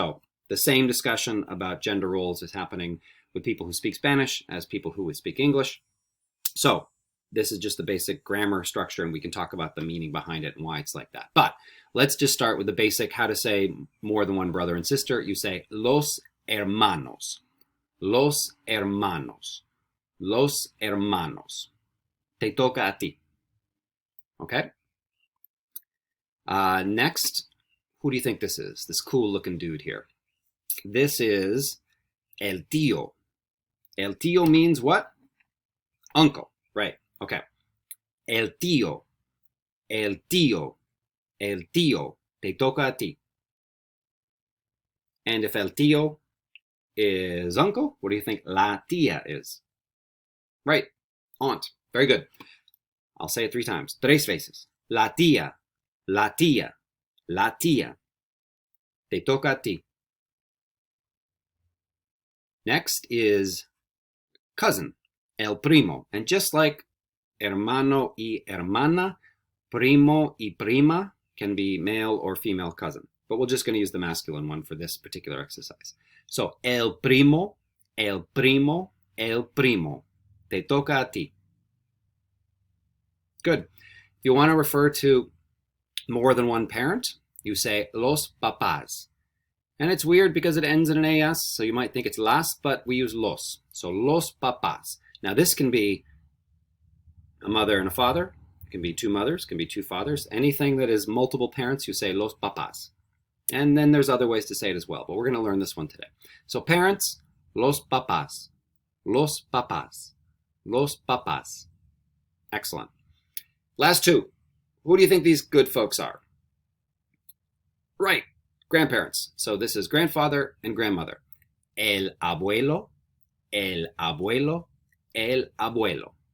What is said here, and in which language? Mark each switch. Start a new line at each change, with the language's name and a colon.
English: So the same discussion about gender roles is happening with people who speak Spanish as people who would speak English. So this is just the basic grammar structure, and we can talk about the meaning behind it and why it's like that. But let's just start with the basic how to say more than one brother and sister. You say
Spanish: los hermanos, los hermanos, los hermanos. Te toca a ti. Okay?
English: Next, who do you think this is? This cool looking dude here. This is el tío.
Spanish: El tío
English: means what? Uncle, right? Okay.
Spanish: El tío, el tío, el tío, te toca a ti.
English: And if el tío is uncle, what do you think la tía is? Right, aunt. Very good. I'll say it 3 times.
Spanish: 3 veces. La tía, la tía, la tía. Te toca a ti.
English: Next is cousin, el primo. And just like
Spanish: hermano y hermana, primo y prima
English: can be male or female cousin. But we're just going to use the masculine one for this particular exercise.
Spanish: So, el primo, el primo, el primo. Te toca a ti.
English: Good. If you want to refer to more than one parent, you say
Spanish: los papás.
English: And it's weird because it ends in an AS, so you might think it's las, but we use los. So los papás. Now this can be a mother and a father. It can be 2 mothers, can be 2 fathers. Anything that is multiple parents, you say
Spanish: los papás.
English: And then there's other ways to say it as well, but we're going to learn this one today. So parents,
Spanish: los papás. Los papás. Los papás.
English: Excellent. Last 2. Who do you think these good folks are? Right, grandparents. So this is grandfather and grandmother.
Spanish: El abuelo, el abuelo, el abuelo.